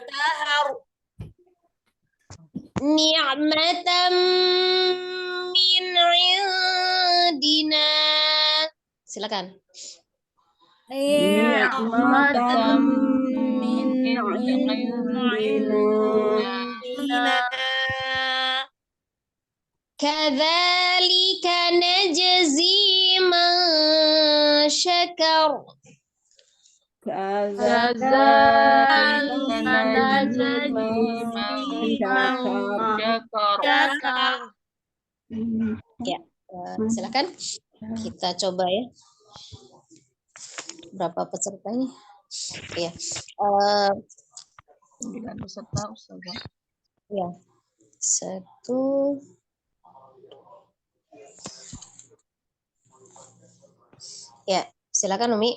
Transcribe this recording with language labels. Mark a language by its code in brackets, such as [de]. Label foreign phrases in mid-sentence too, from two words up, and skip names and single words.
[ar] نعمة من عندنا. [id] Silakan. [ar] نعمة من عندنا. كذلك نجزي من شكر. كذلك نجزي من شكر. [id] Ya, silakan. Kita coba ya. Berapa pesertanya? Ya. Eh, 9 peserta, Ustazah. ya. 1. Ya, silakan Umi.